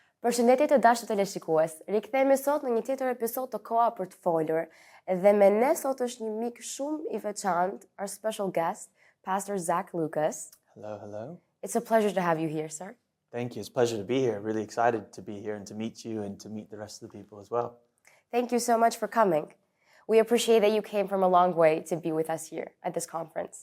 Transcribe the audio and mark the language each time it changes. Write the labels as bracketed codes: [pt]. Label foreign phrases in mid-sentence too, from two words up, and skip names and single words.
[sq] Përshëndetje të dashur teleshikues. Rikthehemi sot në një tjetër episod të Koha Për Të Folur dhe me ne sot është një mik shumë I veçantë, [en] our special guest, Pastor Zack Lucas. Hello, hello. It's a pleasure to have you here, sir. Thank you. It's a pleasure to be here. Really excited to be here and to meet you and to meet the rest of the people as well. Thank you so much for coming. We appreciate that you came from a long way to be with us here at this conference.